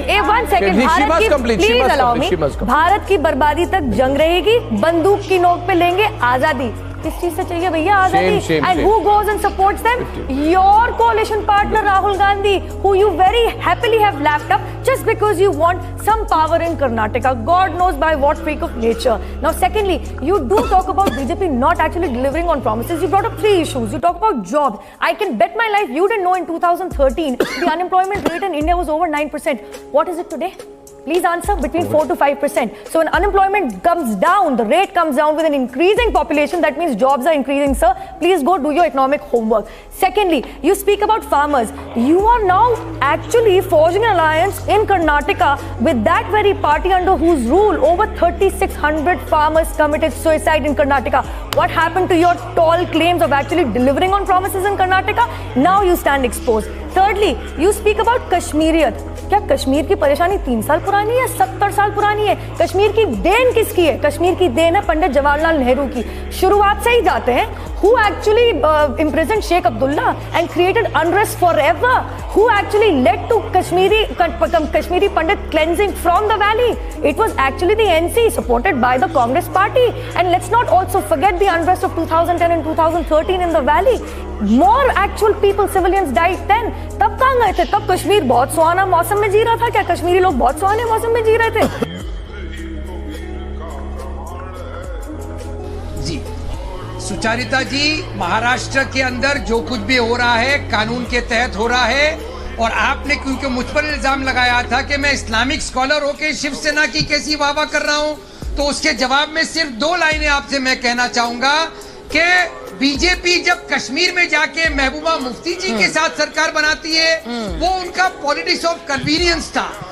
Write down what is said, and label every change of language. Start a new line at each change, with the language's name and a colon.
English: One second,
Hindi: Bharat की,
English: please allow me,
Hindi: Bharat की बर्बादी तक जंग रहेगी, बंदूक की नोक पे लेंगे आजादी। किस चीज से चाहिए भैया आजादी?
English: And who goes and supports them? Your coalition partner Rahul Gandhi, who you very happily have lapped up just because you want some power in Karnataka. God knows by what freak of nature. Now, secondly, you do talk about BJP not actually delivering on promises. You brought up 3 issues. You talk about jobs. I can bet my life you didn't know in 2013 the unemployment rate in India was over 9%. What is it today? Please answer. Between 4 to 5%. So when unemployment comes down, the rate comes down with an increasing population, that means jobs are increasing, sir. Please go do your economic homework. Secondly, you speak about farmers. You are now actually forging an alliance in Karnataka with that very party under whose rule over 3,600 farmers committed suicide in Karnataka. What happened to your tall claims of actually delivering on promises in Karnataka? Now you stand exposed. Thirdly, you speak about Kashmiriyat.
Hindi: क्या कश्मीर की परेशानी 3 साल पुरानी है, 70 साल पुरानी है? कश्मीर की देन किसकी है? कश्मीर की देन है पंडित जवाहरलाल नेहरू की। शुरुआत से ही जाते हैं,
English: who actually imprisoned Sheikh Abdullah and created unrest forever? Who actually led to Kashmiri Pandit cleansing from the valley? It was actually the NC supported by the Congress party. And let's not also forget the unrest of 2010 and 2013 in the valley. More actual people, civilians died then.
Hindi: तब कहाँ गए थे? तब कश्मीर बहुत सुहाना मौसम में जी रहा था क्या? कश्मीरी लोग बहुत सुहाने मौसम में जी रहे थे? जी सुचारिता जी, महाराष्ट्र के अंदर जो कुछ भी हो रहा है कानून के तहत हो रहा है, और आपने क्योंकि मुझ पर इल्जाम लगाया था कि मैं इस्लामिक स्कॉलर होकर शिवसेना की कैसी वाहवाह कर रहा हूं, तो उसके जवाब में सिर्फ 2 लाइनें आपसे मैं कहना चाहूंगा कि बीजेपी जब कश्मीर में जाके महबूबा मुफ्ती जी के साथ सरकार बनाती है, वो उनका पॉलिटिक्स ऑफ कन्वीनियंस था।